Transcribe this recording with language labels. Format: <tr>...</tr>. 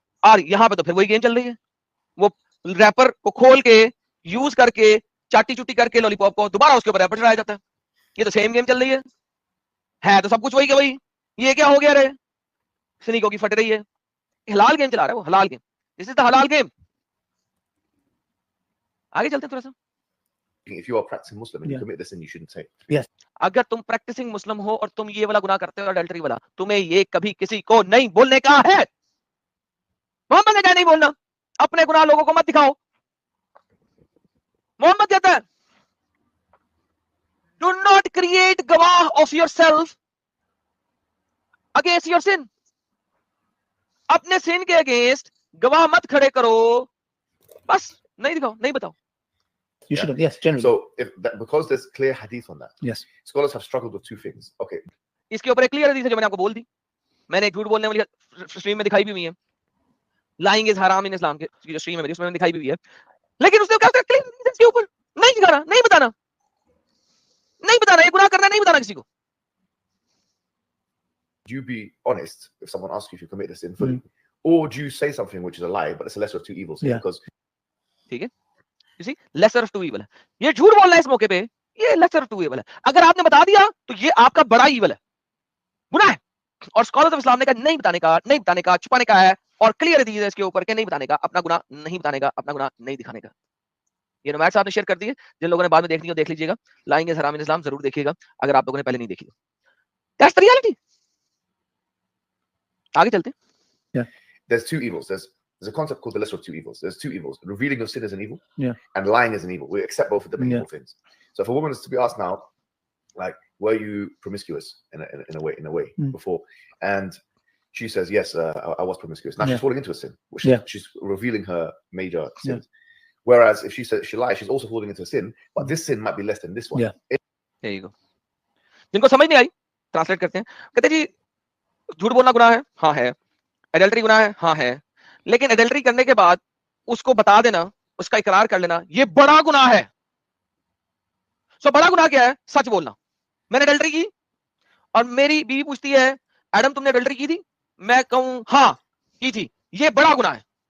<ur>اور یہاں پہ تو پھر وہی گیم چل رہی ہے, وہ ریپر کو کھول کے یوز کر کے چاٹی چوٹی کر کے لولی پاپ کو دوبارہ اس کے اوپر ریپر چلایا جاتا ہے. یہ تو سیم گیم چل رہی ہے تو سب کچھ وہی کہ وہی. یہ کیا ہو گیا رے, سنیکوں کی پھٹ رہی ہے. حلال گیم چلا رہا ہے وہ, حلال گیم.</ur> <en>This is the حلال game.</en> <ur>آگے چلتے ہیں تھوڑا سا.</ur> <en>If you are practicing Muslim and you commit this sin, you shouldn't say.</en> <ur>اگر تم پریکٹسنگ مسلم ہو اور تم یہ والا گناہ کرتے ہو اڈلٹری والا, تمہیں یہ کبھی کسی کو نہیں بولنے کا ہے. محمد نے کہا نہیں بولنا, اپنے گناہ لوگوں کو مت دکھاؤ.</ur> <en>Muhammad</en> <ur>کہتا ہے</ur> <en>Do not create گواہ of yourself against your son.</en> <ur>اپنے سن کے اگینسٹ گواہ مت کھڑے کرو, بس نہیں دکھاؤ, نہیں بتاؤ.</ur> <en>You should have, yes, generally. So, because there's clear hadith on that, Yes. scholars have struggled with two things. Okay,</en> <ur>اس کے اوپر ایک کلیئر حدیث ہے جو میں نے آپ کو بول دی, میں نے جھوٹ بولنے والی اسٹریم میں دکھائی بھی ہوئی ہے.</ur> <en>lying is حرام in Islam</en> <ur>کے جو اسٹریم ہے اس میں دکھائی بھی ہوئی ہے. لیکن اس نے کہا کلیئر حدیث اس کے اوپر نہیں دکھانا, نہیں بتانا, نہیں بتانا, یہ گناہ کرنا نہیں بتانا کسی کو.</ur> <en>do you be honest if someone asks you if you commit this sin fully, or do you say something which is a lie, but it's a lesser of two evils? Yeah. Because</en> <ur>ٹھیک ہے,</ur> <en>you see lesser of two evil ہے.</en> <ur>یہ جھوٹ بولنا ہے اس موقع پہ, یہ</ur> <en>lesser of two evil</en> <ur>ہے. اگر آپ نے بتا دیا تو یہ آپ کا بڑا ایول ہے, گناہ ہے. اور اسکالرز آف اسلام نے کہا نہیں بتانے کا, نہیں بتانے کا, چھپانے کا ہے. اور کلیئر حدیث ہے اس کے اوپر کہ نہیں بتانے کا, اپنا گناہ نہیں بتانے کا, اپنا گناہ نہیں دکھانے کا. یہ نمائر صاحب نے شیئر کر دی ہے, جن لوگوں نے بعد میں دیکھنی ہو دیکھ لیجیے گا.</ur> <en>lying is حرام in Islam</en> <ur>ضرور دیکھیے گا اگر آپ لوگوں نے پہلے نہیں دیکھی.</ur> <en>That's the reality.</en> <ur>آگے چلتے ہیں.</ur> <en>there's two evils. There's a concept called the lesser of two evils. There's two evils. Revealing your sin is an evil, Yeah. and lying is an evil. We accept both of them as Yeah. evil things. So if a woman is to be asked now, like, were you promiscuous in a way before, and she says yes, I was promiscuous. Now Yeah. she's falling into a sin, which Yeah. she's revealing her major sins. Whereas if she says she lies, she's also falling into a sin, but this sin might be less than this one. Yeah. There you go.</en> <ur>جن کو سمجھ نہیں آئی translate کرتے ہیں, کہتے جی جھوٹ بولنا گناہ ہے, ہاں ہے. ایڈلٹری گناہ ہے, ہاں ہے. لیکن ایڈلٹری کرنے کے بعد اس کو بتا دینا, اس کا اقرار کر لینا, یہ بڑا گناہ ہے. سو بڑا گناہ کیا ہے؟ سچ بولنا. میں نے ایڈلٹری کی اور میری بیوی پوچھتی ہے ایڈم تم نے ایڈلٹری کی تھی, میں کہوں ہاں کی تھی, یہ بڑا گناہ ہے.</ur>